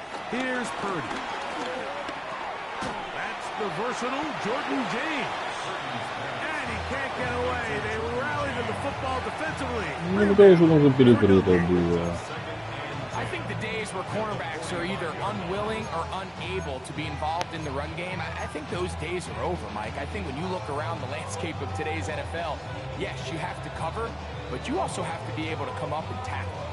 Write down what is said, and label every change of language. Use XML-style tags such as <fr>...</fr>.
<en>Here's Purdy. That's the versatile Jordan James. And he can't get away. They rallied to the football defensively.</en> <ru>Ну, конечно, нужно перекрыто было.</ru> <en>I think the days where cornerbacks are either unwilling or unable to be involved in the run game, I think those days are over, Mike. I think when you look around the landscape of today's NFL, yes, you have to cover, but you also have to be able to come up and tackle.</en>